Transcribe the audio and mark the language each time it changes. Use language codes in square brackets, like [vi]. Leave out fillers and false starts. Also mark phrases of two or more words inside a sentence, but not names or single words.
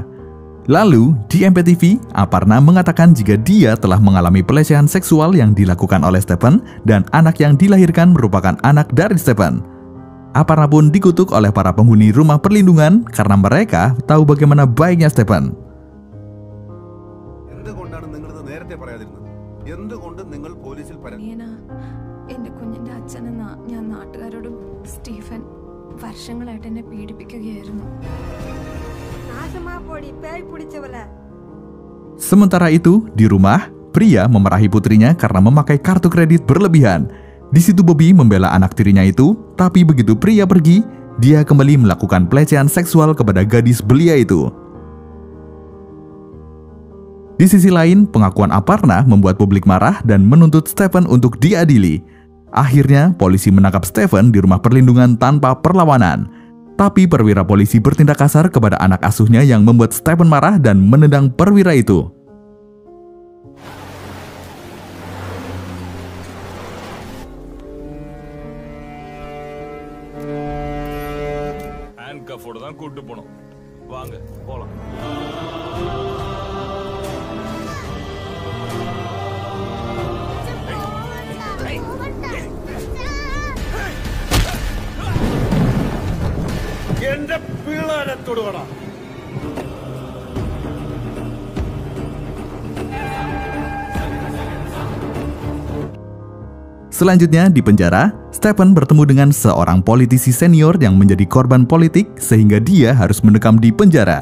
[id] Lalu, di MPTV, Aparna mengatakan jika dia telah mengalami pelecehan seksual yang dilakukan oleh Stephen dan anak yang dilahirkan merupakan anak dari Stephen. Aparna pun dikutuk oleh para penghuni rumah perlindungan karena mereka tahu bagaimana baiknya Stephen. [ml] എന്റെ കുഞ്ഞിന്റെ അച്ഛനെന്ന ഞാൻ നാട്ടുകാരോടും സ്റ്റീഫൻ വർഷങ്ങളായിട്ട് എന്നെ പീഡിപ്പിക്കുകയായിരുന്നു. [id] Sementara itu, di rumah, pria memarahi putrinya karena memakai kartu kredit berlebihan. Di situ Bobby membela anak tirinya itu, tapi begitu pria pergi, dia kembali melakukan pelecehan seksual kepada gadis belia itu. Di sisi lain, pengakuan Aparna membuat publik marah dan menuntut Stephen untuk diadili. Akhirnya, polisi menangkap Stephen di rumah perlindungan tanpa perlawanan. Tapi perwira polisi bertindak kasar kepada anak asuhnya yang membuat Stephen marah dan menendang perwira itu. [ta] handcuff-ஓட தான் கூட்டி போணும். வாங்க போலாம். [ml] എന്റെ പിള്ളേരെ തൊടുകടാ. [id] Selanjutnya di penjara, Stephen bertemu dengan seorang politisi senior yang menjadi korban politik sehingga dia harus mendekam di penjara.